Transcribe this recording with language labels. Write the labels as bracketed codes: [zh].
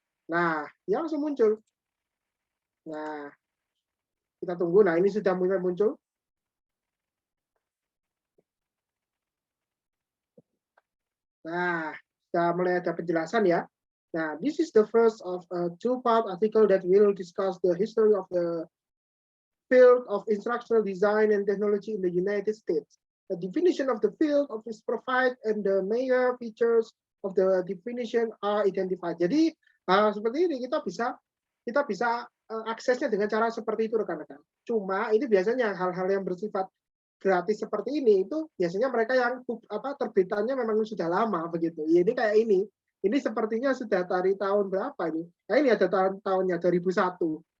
[id] Nah, ya langsung muncul. Nah, kita tunggu. Nah, ini sudah mulai muncul. Nah, sudah mulai ada penjelasan ya. [en] Nah, this is the first of a two-part article that will discuss the history of the field of instructional design and technology in the United States. The definition of the field of is provided and the major features of the definition are identified. [id] Jadi seperti ini kita bisa aksesnya dengan cara seperti itu rekan-rekan. Cuma ini biasanya hal-hal yang bersifat gratis seperti ini itu biasanya mereka yang terbitannya memang sudah lama begitu. Ya, ini kayak ini. Ini sepertinya sudah dari tahun berapa ini? Nah, ini ada tahunnya 2001.